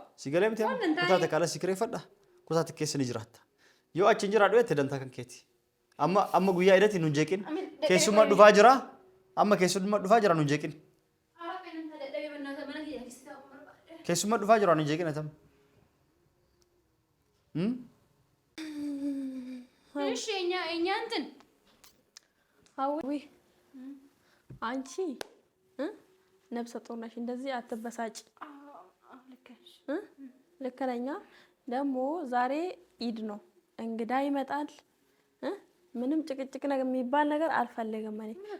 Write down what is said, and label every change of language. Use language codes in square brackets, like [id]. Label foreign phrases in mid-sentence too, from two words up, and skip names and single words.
[om] si galee miti kutaa takka ala si kireeffadha kutaa takka keessa ni jiraatta yoo achi hin jiraadhu jettee dantaa kan keeti amma guyyaa idatti nun jeeqin keessummaa dhufaa jira amma keessummaa dhufaa jira nun jeeqin keessummaa dhufaa jira nun jeeqin atam [am] እሺ እኛ እንትን አዊ አንቺ ነብሰ ጡር ነሽ እንደዚህ አትበሳጭ ልክ ነኝ ደግሞ ዛሬ ኢድ ነው እንግዳ ይመጣል ምንም ጭቅጭቅ ነገር የሚባል ነገር አልፈልግም እኔ